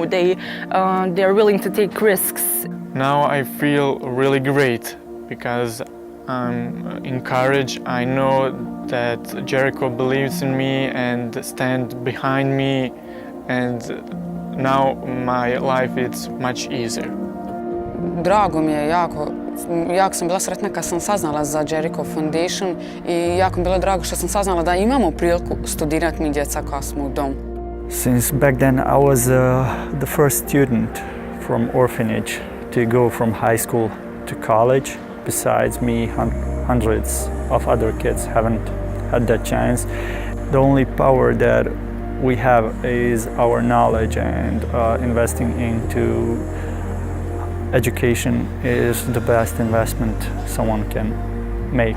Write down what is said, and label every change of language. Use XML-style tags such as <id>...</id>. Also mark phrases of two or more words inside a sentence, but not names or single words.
<en>They're willing to take risks. Now I feel really great because I'm encouraged. I know that Jericho believes in me and stands behind me, and now my life is much easier.</en> <hr>Drago mi je jako sam bila sretna kad sam saznala za Jericho Foundation i jako mi je bilo drago što sam saznala da imamo priliku studirati mi djeca koja smo u domu.</hr> <en>Since back then I was the first student from orphanage to go from high school to college. Besides me, hundreds of other kids haven't had that chance. The only power that we have is our knowledge, and investing into education is the best investment someone can make.</en>